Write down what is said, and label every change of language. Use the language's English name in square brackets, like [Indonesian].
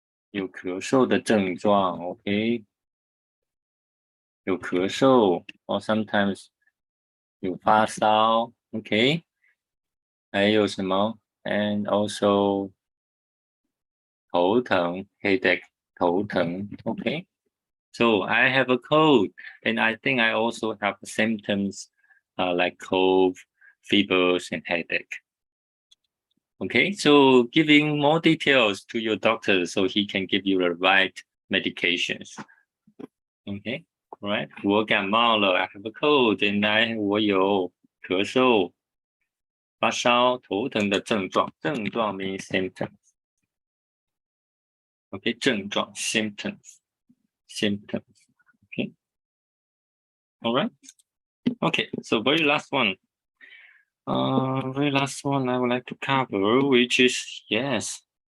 [Chinese] 有咳嗽的症状 ，OK， 有咳嗽 [English] or sometimes [Chinese] 有发烧 ，OK， 还有什么 ？ [English] And also [Chinese] 头疼 headache 头疼 ，OK。 [English] So I have a cold, and I think I also have symptoms like cold, fevers, and headache. Okay, so giving more details to your doctor so he can give you the right medications. Okay, all right. [Chinese] 我感冒了 [English] I have a cold, and [Chinese] 我有咳嗽、发烧、头疼的症状。 [English] 症状 means symptoms. Okay, 症状 symptoms. Okay, all right. Okay, so very last one. Very last one I would like to cover, which is yes.